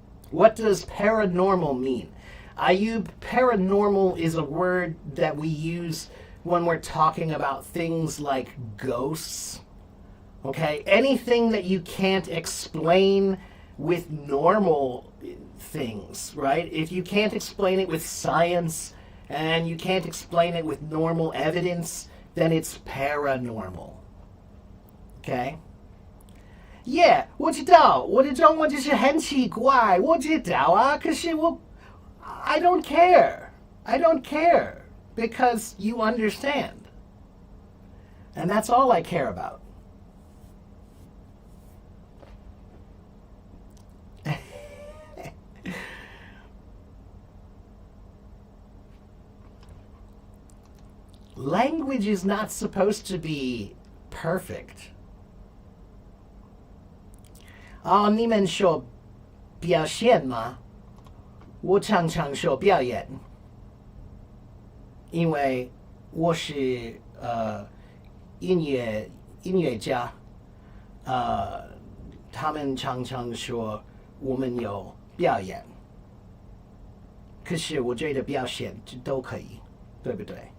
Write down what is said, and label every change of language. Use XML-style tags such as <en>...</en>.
<en>What does paranormal mean? Ayub, paranormal is a word that we use when we're talking about things like ghosts. Okay? Anything that you can't explain with normal things, right? If you can't explain it with science and you can't explain it with normal evidence, then it's paranormal. Okay?</en> <zh>Yeah, 我知道，我的中文就是很奇怪，我知道啊，可是我</zh> <en>I don't care. I don't care because you understand. And that's all I care about. Language is not supposed to be perfect.</en> <zh>你们说表现吗？我常常说表演，因为我是音乐家，他们常常说我们有表演，可是我觉得表现都可以，对不对？</zh>